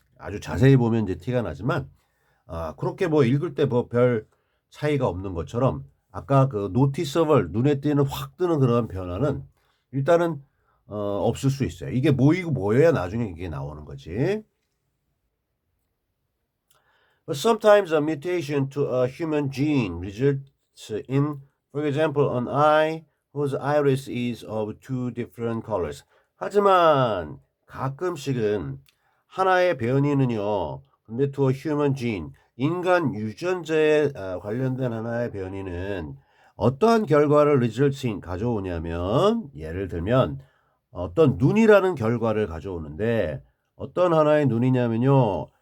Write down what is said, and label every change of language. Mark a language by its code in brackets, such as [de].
[ko] 아주 자세히 보면 이제 티가 나지만 그렇게 뭐 읽을 때 뭐 별 차이가 없는 것처럼 아까 그 노티서블 눈에 띄는 확 뜨는 그런 변화는 일단은 없을 수 있어요. 이게 모이고 모여야 나중에 이게 나오는 거지. [en] But sometimes a mutation to a human gene results in, for example, an eye whose iris is of two different colors. [ko] 하지만 가끔씩은 하나의 변이는요, 근데 [en] to a human gene, [ko] 인간 유전자에 관련된 하나의 변이는 어떠한 결과를 [en] results in [ko] 가져오냐면, 예를 들면 어떤 눈이라는 결과를 가져오는데 어떤 하나의 눈이냐면요.